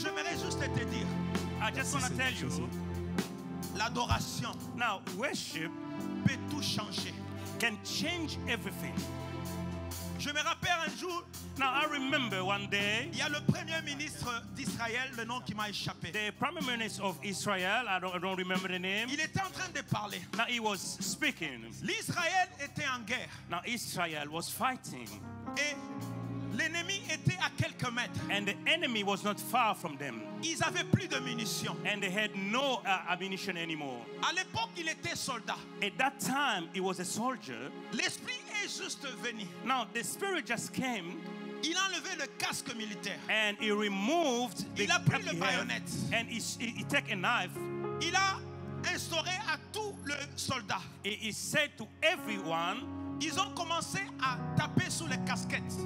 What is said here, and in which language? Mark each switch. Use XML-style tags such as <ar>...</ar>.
<fr>j'aimerais juste te dire,</fr> <en>I just want to tell you,</en> <fr>l'adoration</fr> <en>now worship</en> <fr>peut tout changer.</fr> <en>can change everything.</en> <fr>Je me rappelle un jour,</fr> <en>Now I remember one day,</en> <fr>il y a le premier ministre d'Israël, le nom qui m'a échappé.</fr> <en>the Prime Minister of Israel, I don't remember the name.</en> <fr>Il était en train de parler.</fr> <en>Now he was speaking.</en> <fr>L'Israël était en guerre</fr> <en>Now Israel was fighting,</en> <fr>et l'ennemi était à quelques mètres.</fr> <en>and the enemy was not far from them,</en> <fr>Ils avaient plus de munitions.</fr> <en>and they had no ammunition anymore.</en> <fr>À l'époque, il était soldat.</fr> <en>At that time, he was a soldier.</en> <fr>L'esprit est juste venu.</fr> <en>Now the spirit just came,</en> <fr>Il a enlevé le casque militaire.</fr> <en>and he removed the</en> <fr>Il a pris</fr> <en>cap</en> <fr>le</fr> <en>he had,</en> <fr>baïonnette.</fr> <en>and he took a knife.</en> <fr>Il a instauré à tous les soldats.</fr> <en>He said to everyone,</en> <fr>Ils ont commencé à taper sur les casquettes.</fr>